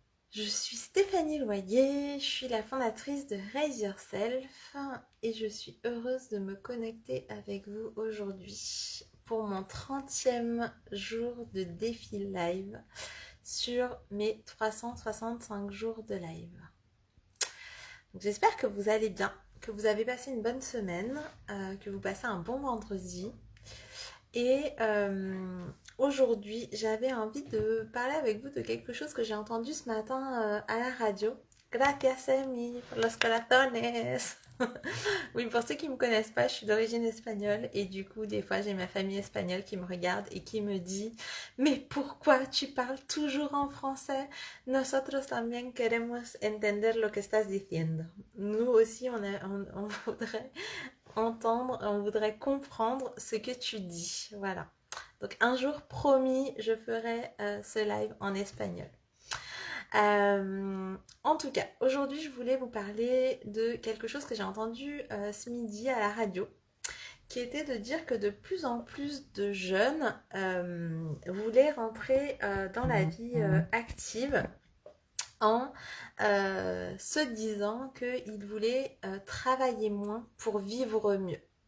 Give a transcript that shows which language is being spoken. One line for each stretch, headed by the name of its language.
French: Je suis Stéphanie Loyer, je suis la fondatrice de Raise Yourself et je suis heureuse de me connecter avec vous aujourd'hui pour mon 30e jour de défi live sur mes 365 jours de live. Donc, j'espère que vous allez bien, que vous avez passé une bonne semaine, que vous passez un bon vendredi. Et aujourd'hui, j'avais envie de parler avec vous de quelque chose que j'ai entendu ce matin à la radio.
Spanish: Gracias, Emi, por los corazones.
French: Oui, pour ceux qui ne me connaissent pas, je suis d'origine espagnole et du coup, des fois, j'ai ma famille espagnole qui me regarde et qui me dit «Mais pourquoi tu parles toujours en français?
Spanish: Nosotros también queremos entender lo que estás diciendo.»
French: Nous aussi, on voudrait entendre, on voudrait comprendre ce que tu dis. Voilà. Donc un jour promis, je ferai ce live en espagnol. En tout cas, aujourd'hui, je voulais vous parler de quelque chose que j'ai entendu ce midi à la radio, qui était de dire que de plus en plus de jeunes voulaient rentrer dans la vie active en se disant qu'ils voulaient travailler moins pour vivre mieux.